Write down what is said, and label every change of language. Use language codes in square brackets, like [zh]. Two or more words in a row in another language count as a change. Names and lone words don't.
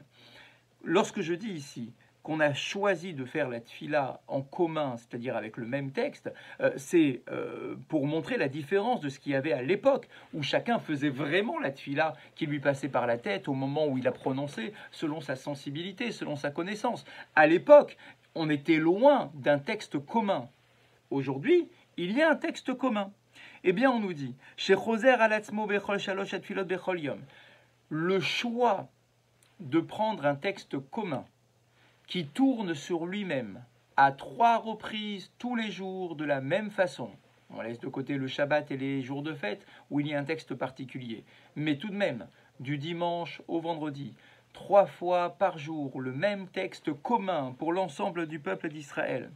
[fr] Lorsque je dis ici qu'on a choisi de faire la tfila en commun, c'est-à-dire avec le même texte, c'est pour montrer la différence de ce qu'il y avait à l'époque, où chacun faisait vraiment la tfila qui lui passait par la tête au moment où il a prononcé, selon sa sensibilité, selon sa connaissance. À l'époque, on était loin d'un texte commun. Aujourd'hui, il y a un texte commun. Eh bien, on nous dit, [he] שחוזר על עצמו בכל שלוש התפילות בכל יום, [fr] le choix de prendre un texte commun qui tourne sur lui-même à 3 reprises tous les jours de la même façon. On laisse de côté le Shabbat et les jours de fête où il y a un texte particulier. Mais tout de même, du dimanche au vendredi, 3 fois par jour, le même texte commun pour l'ensemble du peuple d'Israël.